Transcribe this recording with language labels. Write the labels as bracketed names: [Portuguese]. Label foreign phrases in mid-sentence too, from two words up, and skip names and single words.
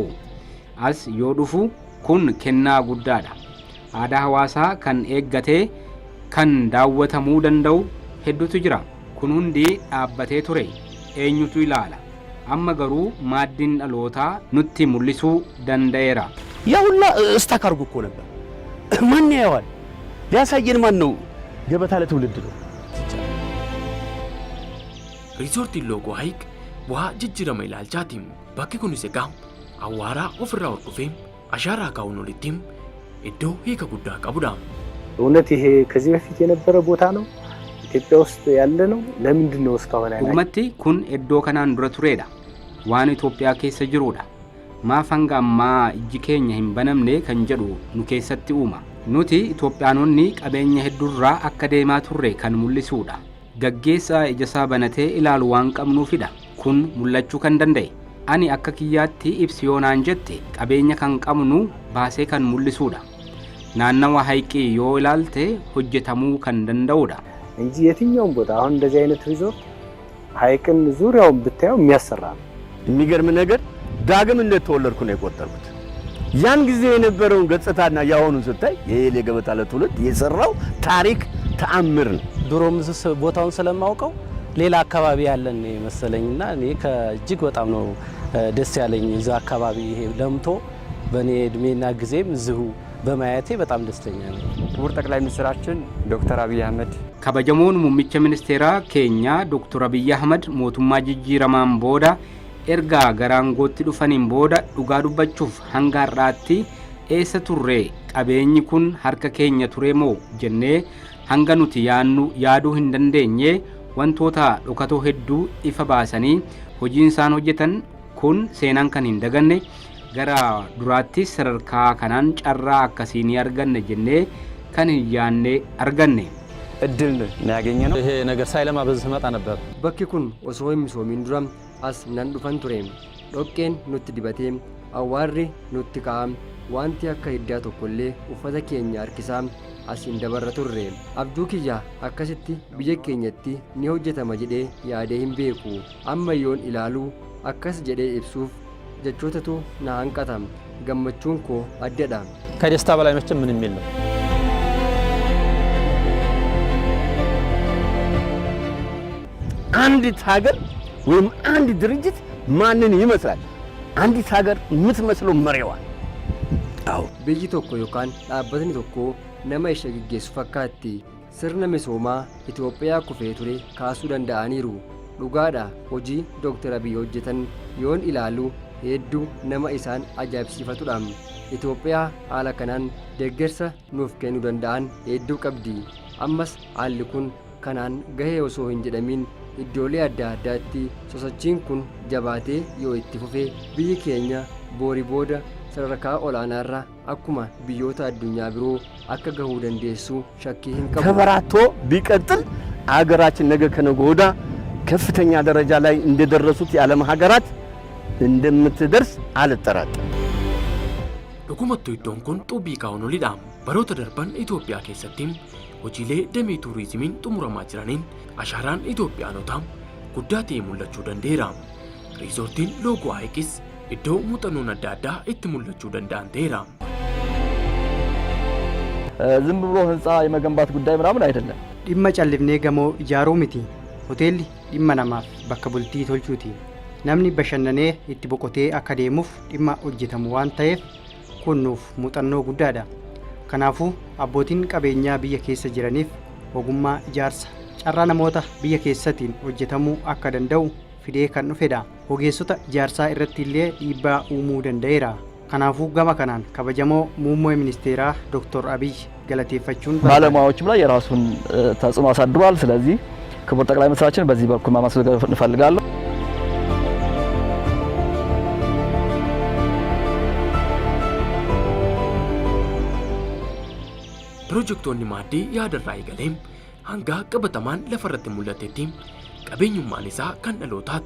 [Oromo] as yoo dhufu kun kennaa guddaadha. aadaa hawaasaa kan eeggatee kan daawwatamuu danda'u hedduutu jira. kun hundi dhaabbatee ture eenyutu ilaala. amma garuu maaddiin dhalootaa nutti mul'isuu danda'eera. [Amharic] ያ ሁላ ስታክ አድርጎ እኮ ነበር። ማን ያየዋል? ሊያሳየን ማን ነው? ገበታ ለትውልድ ነው። [Oromo] Riisortiin loogoo Hayiq bu'aa jijjiirama ilaalchaatiin bakki kunis egaa awwaaraa ofirraa hordofee ashaaraa kaa'uun olitti iddoo hiika guddaa qabudha. [Amharic] እውነት ይሄ ከዚህ በፊት የነበረ ቦታ ነው? ኢትዮጵያ ውስጥ ያለ ነው? ለምንድን ነው እስካሁን ያለ? [Oromo] dhugumatti kun iddoo kanaan dura turedha. waan Itoophiyaa keessa jirudha. maaf hanga ammaa ijji keenya hin banamne kan jedhu nu keessatti uuma. nuti Itoophiyaanonni qabeenya hedduurraa akka deemaa turre kan mul'isudha. gaggeessaa ijasaa banatee ilaalu waan qabnuufidha kun mul'achuu kan danda'e. Ani akka kiyyaatti ibsi yoonaan jette qabeenya kan qabnu baasee kan mul'isuudha. Naannawa ሐይቅii yoo ilaalte hojjetamuu kan danda'uudha. [Amharic] እንጂ የትኛውም ቦታ አሁን እንደዚህ አይነት ሪዞርት ሐይቅን ዙሪያውን ብታየው የሚያሰራ ነው። የሚገርም ነገር ዳግም እንደተወለድኩ ነው የቆጠርኩት። ያን ጊዜ የነበረውን ገጽታና ያሁኑን ስታይ የኤሌ ገበታ ለትውልድ የሰራው ታሪክ ተአምር ነው። ድሮም ቦታውን ስለማውቀው ሌላ አካባቢ ያለን መሰለኝና እኔ ከእጅግ በጣም ነው ደስ ያለኝ እዛ አካባቢ ይሄ ለምቶ በኔ እድሜና ጊዜም እዚሁ በማየቴ በጣም ደስተኛ ነኝ። ክቡር ጠቅላይ ሚኒስትራችን ዶክተር አብይ አህመድ [Oromo] kabajamoon muummicha ministeeraa keenya Dr. Abiy Ahmed mootummaa jijjiiramaan booda erga garaangootti dhufaniin booda dhugaa dubbachuuf hanga har'aatti eessa turre qabeenyi kun harka keenya ture moo jennee hanga nuti yaaduu hin dandeenye wantoota dhokatoo hedduu ifa baasanii hojiin isaan hojjetan kun seenaan kan hin daganne gara duraatti sadarkaa kanaan carraa akkasii ni arganne jennee kan hin yaanne arganne. [Amharic] እድል ነው ያገኘነው። ይሄ ነገር ሳይለማ በዚህ መጣ ነበር። [Oromo] bakki kun osoo hin misoomin dura as nan dhufan ture. dhoqqeen nutti dibatee awwaarri nutti ka'am wanti akka hiddaa tokkollee uffata keenya harkisaa asiin dabarra turre. abduu kiyya akkasitti biyya keenyatti ni hojjetama jedhee yaadee hin beeku. amma yoon ilaalu akkas jedhee ibsuuf jechootatu na hanqata. gammachuun koo addadha. [Amharic] ከደስታ በላይ መቼም ምንም የለም። አንዲት ሀገር ወይም አንድ ድርጅት ማንን ይመስላል? አንዲት ሀገር የምትመስለው መሪዋ። አዎ [Oromo] biyyi tokko yookaan dhaabbatni tokko nama ishee gaggeessu fakkaatti. sirna misoomaa Itoophiyaa kufee ture kaasuu danda'aniiru. dhugaadha hojii Dr. Abiy hojjetan yoon ilaalu hedduu nama isaan ajaa'ibsiifatudha. Itoophiyaa haala kanaan deeggarsa nuuf kennuu danda'an hedduu qabdi. ammas haalli kun kanaan gahee osoo hin jedhamin iddoolee adda addaatti sosochiin kun jabaatee yoo itti fufee biyyi keenya boori booda sadarkaa olaanaarra akkuma biyyoota addunyaa biroo akka gahuu dandeessu shakkii hin qabu. [Amharic] ተበራቶ ቢቀጥል አገራችን ነገ ከነገ ወዲያ ከፍተኛ ደረጃ ላይ እንደደረሱት የዓለም ሀገራት እንደምትደርስ አልጠራጠርም። [Oromo] Dhugumattuu iddoon kun xubii kaa'uunolidha. Baroota darban Itoophiyaa keessatti hojiilee damee tuurizimiin xumuramaa jiraniin ashaaraan Itoophiyaanotaa guddaa ta'e mul'achuu danda'eera. Riizoortiin loogoo ሐይቅስ iddoo muuxannoon adda addaa itti mul'achuu danda'an ta'eera. [Amharic] ዝም ብሎ ህንፃ የመገንባት ጉዳይ ምናምን አይደለም። [Oromo] dhimma callifnee gamoo ijaaruu miti. hoteelli dhimma namaaf bakka bultii tolchuuti. namni bashannanee itti boqotee akka deemuuf dhimma hojjetamu waan ta'eef kun nuuf muuxannoo guddaadha. kanaafuu abbootiin qabeenyaa biyya keessa jiraniif ogummaa ijaarsa carraa namoota biyya keessatiin hojjetamuu akka danda'u fidee kan dhufedha. ogeessota ijaarsaa irratti illee dhiibbaa uumuu danda'eera. kanaafuu gama kanaan kabajamoo muummee ministeeraa Dr. Abiy galateeffachuun [Amharic] ባለሙያዎችም ላይ የራሱን ተጽዕኖ አሳድሯል። ስለዚህ ክቡር ጠቅላይ ሚኒስትራችን በዚህ በኩል ማመስገን እንፈልጋለሁ። [Oromo] Piroojektonni maaddii yaadarraa eegalee hanga qabatamaan lafarratti mul'atetti qabeenyummaan isaa kan dhalootaati.